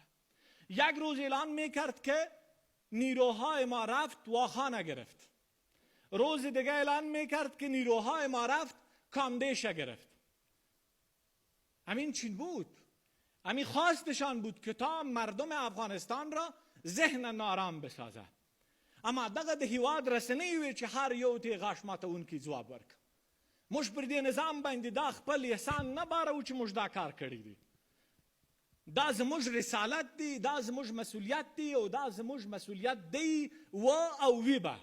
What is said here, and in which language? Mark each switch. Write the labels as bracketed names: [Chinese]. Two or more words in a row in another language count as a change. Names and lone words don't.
[Persian] یک روز اعلان میکرد که نیروهای ما رفت واخا نگرفت، روز دیگه اعلان میکرد که نیروهای ما رفت کامدیشه گرفت. همین چین بود، همین خواستشان بود که تا مردم افغانستان را ذهن نارام بسازه. [Pashto] اما دغه د هیواد رسنۍ وي چې هر یو ته غاښ ماتونکي ځواب ورکړه. موږ پر دې نظام باندې دا خپل احسان نه بارو چې موږ دا کار کړی دی. دا زموږ رسالت دی، دا زموږ مسؤلیت دی او دا زموږ مسؤلیت دی و او وی به.